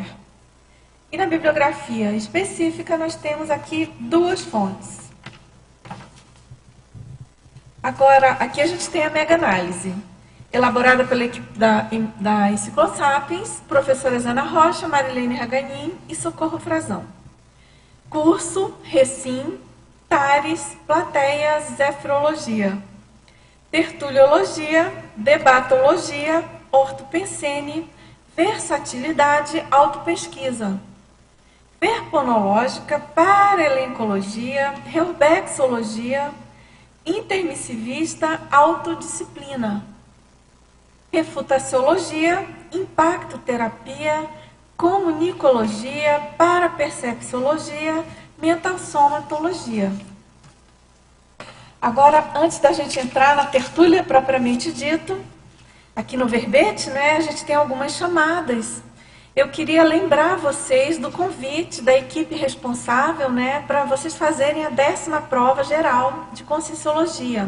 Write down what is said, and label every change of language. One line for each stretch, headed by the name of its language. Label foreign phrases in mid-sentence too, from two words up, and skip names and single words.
Portuguese: E na bibliografia específica, nós temos aqui duas fontes. Agora, aqui a gente tem a mega-análise, elaborada pela equipe da Enciclosapiens, professoras Ana Rocha, Marilene Raganin e Socorro Frazão. Curso, Recim, Tares, Plateia, Zefrologia. Tertuliologia, Debatologia, Ortopensene, Versatilidade, Autopesquisa. Verponológica, Paralencologia, Reubexologia, Intermissivista, Autodisciplina. Refutaciologia, Impactoterapia, Comunicologia, Parapercepciologia, Mentalsomatologia. Agora, antes da gente entrar na tertúlia propriamente dito, aqui no verbete, a gente tem algumas chamadas. Eu queria lembrar vocês do convite da equipe responsável, para vocês fazerem a 10ª prova geral de Conscienciologia.